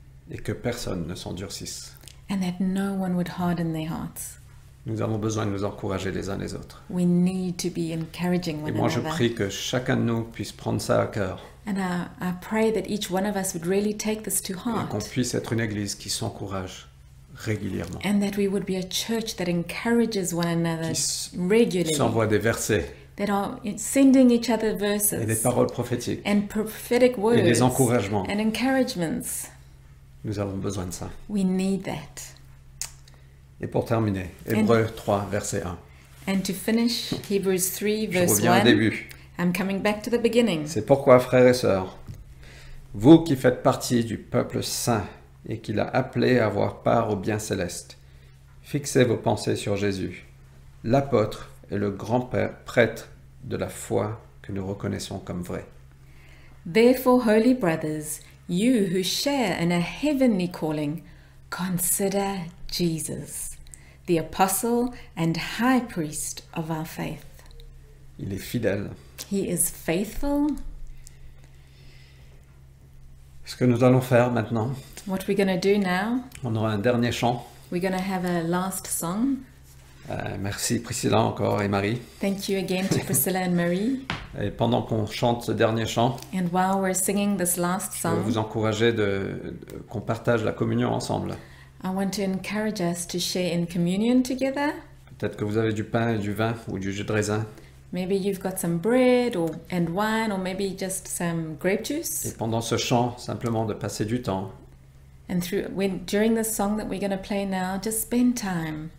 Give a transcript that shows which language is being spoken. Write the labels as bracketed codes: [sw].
[fr] et que personne ne s'endurcisse. [en] and that no one would harden their hearts. [fr] Nous avons besoin de nous encourager les uns les autres. [en] We need to be encouraging [fr] Et [en] one [fr] moi, je [en] another. [fr] prie que chacun de nous puisse prendre ça à cœur [en] And I pray that each one of us would really take this to [fr] et qu'on [en] heart, [fr] puisse être une église qui s'encourage régulièrement, [en] and that we would be a church that encourages one another [fr] qui [en] regularly, [fr] s'envoie des versets [en] that are sending each other [fr] et des [en] verses [fr] paroles prophétiques [en] and prophetic words [fr] et des encouragements. [en] and encouragements. [fr] Nous avons besoin de ça. [en] We need that. [fr] Et pour terminer, Hébreux 3, verset 1. [en] And to finish, Hebrews 3 [fr] Je [en] verse [fr] reviens au [en] 1, [fr] début. [en] I'm coming back to the beginning. [fr] C'est pourquoi, frères et sœurs, vous qui faites partie du peuple saint et qu'il a appelé à avoir part au bien céleste, fixez vos pensées sur Jésus, l'apôtre et le grand prêtre de la foi que nous reconnaissons comme vraie. [en] Therefore, holy brothers, you who share in a heavenly calling, consider Jesus, the apostle and high priest of our faith. [fr] Il est fidèle. [en] He is faithful. [fr] Ce que nous allons faire maintenant, [en] What we're going to do now, [fr] on aura un dernier chant. [en] we're going to have a last song. [fr] Merci Priscilla encore et Marie. [en] Thank you again to Priscilla and Marie. [fr] Et pendant qu'on chante ce dernier chant, [en] And while we're singing this last [fr] je veux vous [en] song, [fr] encourager qu'on partage la communion ensemble. [en] I want to encourage us to share in communion together. [fr] Peut-être que vous avez du pain et du vin ou du jus de raisin. [en] Maybe you've got some bread and wine, or maybe just some grape [fr] Et [en] juice. [fr] pendant ce chant, simplement de passer du temps [en] And during the song that we're going to play now, just spend time